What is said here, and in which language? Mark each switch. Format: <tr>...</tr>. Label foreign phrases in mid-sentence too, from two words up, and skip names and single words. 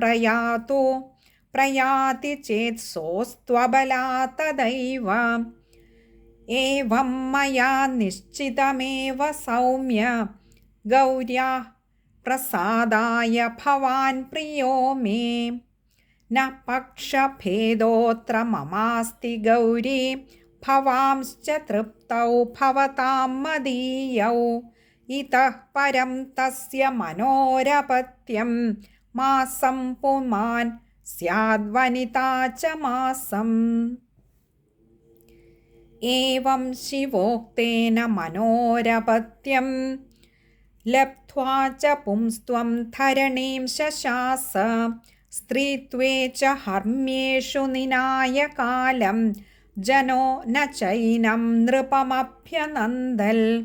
<sa>प्रयाति चेत् सोऽस्त्वबलात् तदैव एवं मया निश्चितमेव सौम्य गौर्याः प्रसादाय भवान् प्रियो मे न पक्षभेदोऽत्र ममास्ति गौरी ഭവാംശ്ച തൃപ്തൗ ഭവതാം മദീയൗ ഇതഃ പരം തസ്യ മനോരപത്യം മാസം പുമാൻ സ്യാദ്വനിതാ ച മാസം. ഏവം ശിവോക്തേന മനോരപത്യം ലബ്ധ്വാ ച പുംസ്ത്വം ധരണീം ശശാസ സ്ത്രീത്വേ ച ഹർമ്മ്യേഷു നിനായ കാലം ജനോ ന ചൈനം നൃപമഭ്യനന്ദൽ</sa>